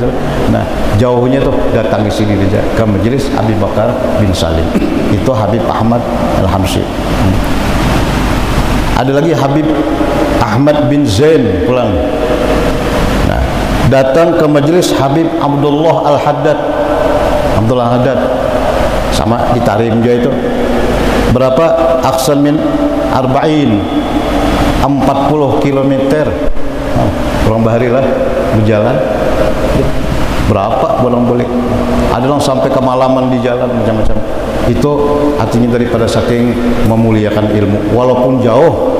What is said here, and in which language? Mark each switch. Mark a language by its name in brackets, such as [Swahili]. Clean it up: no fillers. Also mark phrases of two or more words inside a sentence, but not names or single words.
[Banjar] Nah, jauhnya tuh datang ke sini aja ke majelis Abi Bakar bin Salim. Itu Habib Ahmad al-Habsyi. Ada lagi Habib Ahmad bin Zain pulang. Nah, datang ke majelis Habib Abdullah Al-Haddad. [Indonesian] sama di Tarim juga itu. Berapa? [Arabic] أكثر من أربعين, [Indonesian] 40 kilometer. [Banjar] Pulang bahari lah berjalan. [Indonesian] Berapa bolak-balik? Ada yang sampai kemalaman di jalan macam-macam. Itu artinya daripada saking memuliakan ilmu walaupun jauh.